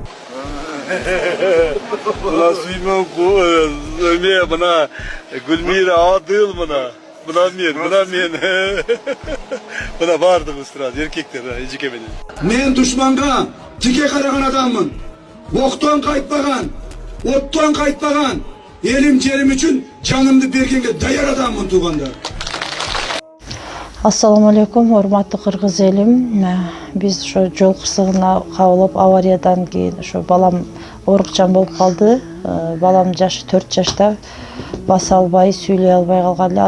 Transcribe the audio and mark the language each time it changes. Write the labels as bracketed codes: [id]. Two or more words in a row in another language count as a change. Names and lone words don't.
[kk] Мына Сүйман мына Гүлмира Адыл мына мен мына бардығымыз тұрады, еркектер жекеменен. Мен дұшманға жеке қараған адаммын. Оқтан қайтпаған, оттан қайтпаған, елім жерім үшін жанымды бергенге даяр адаммын туғандар. [ar] السلام عليكم, [ky] урматтуу кыргыз элим. Биз ошо жол кырсыгына кабылып, авариядан кийин ошо балам оорукчан болуп калды. Балам жашы 4 жашта, баса албай, сүйлөй албай калган эле.